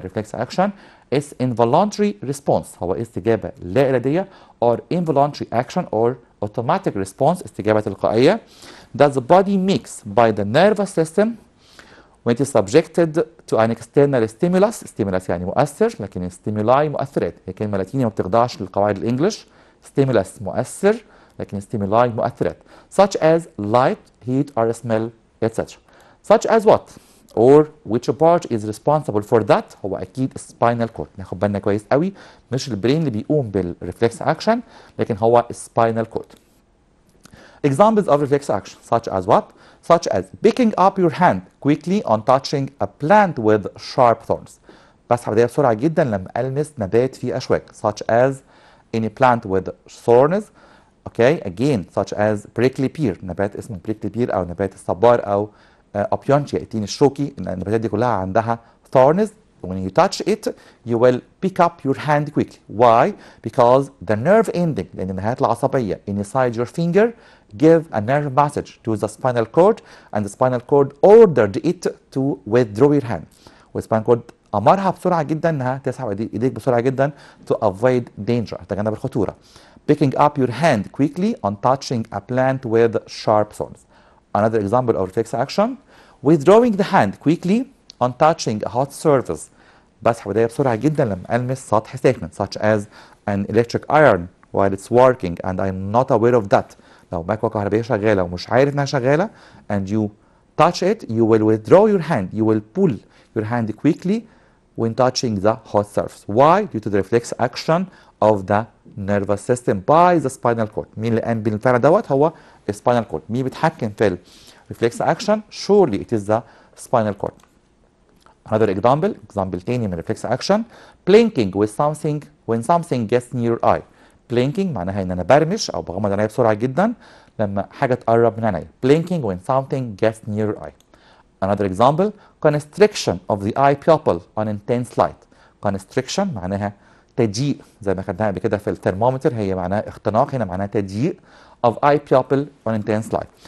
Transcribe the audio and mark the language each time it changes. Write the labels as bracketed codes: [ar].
[en] reflex action is involuntary response، هو استجابة لا إرادية or involuntary action or automatic response، استجابة تلقائية that the body makes by the nervous system when it is subjected to an external stimulus. [ar] stimulus يعني مؤثر، لكن stimuli مؤثرات، هي كلمة لاتينية ما بتخضعش للقواعد الإنجليش. [en] stimulus مؤثر لكن stimuli مؤثرات such as light, heat or smell etc. such as what or which part is responsible for that؟ هو اكيد spinal cord. [ar] ناخد بالنا كويس قوي، مش البرين اللي بيقوم بالرeflex action لكن هو spinal cord. [en] examples of reflex action such as what؟ such as picking up your hand quickly on touching a plant with sharp thorns، بسحب ايديا بسرعه جدا لما المس نبات فيه اشواك. such as any plant with thorns. [ar] okay again such as prickly pear، نبات اسمه prickly pear او نبات الصبار او ابيونشيا التين الشوكي. النباتات دي كلها عندها thorns. [en] when you touch it you will pick up your hand quickly. why؟ because the nerve ending، لان النهايات العصبيه inside your finger give a nerve message to the spinal cord and the spinal cord ordered it to withdraw your hand. [ar] والspinal cord امرها بسرعه جدا انها تسحب ايديك بسرعه جدا to avoid danger، تجنب الخطوره. [en] picking up your hand quickly on touching a plant with sharp thorns. Another example of reflex action withdrawing the hand quickly on touching a hot surface، بسحب ايديا بسرعه جدا لما المس سطح ساخن such as an electric iron while it's working and I'm not aware of that. لو مكوه كهربائيه شغاله ومش عارف انها شغاله and you touch it you will withdraw your hand، you will pull your hand quickly when touching the hot surface. why؟ due to the reflex action of the nervous system by the spinal cord. [ar] مين اللي قام بالفعل دوت؟ هو spinal cord. [en] مين بيتحكم في reflex action؟ surely it is the spinal cord. another example تاني من reflex action blinking with something when something gets near your eye. [ar] blinking معناها ان انا برمش او بغمض عينيا بسرعه جدا لما حاجه تقرب من عينيا. [en] blinking when something gets near your eye. another example constriction of the eye pupil on intense light. [ar] constriction معناها تضييق، زي ما خدناها قبل كده في الثرمومتر، هي معناها اختناق، هنا معناها تضييق of eye pupil on intense light.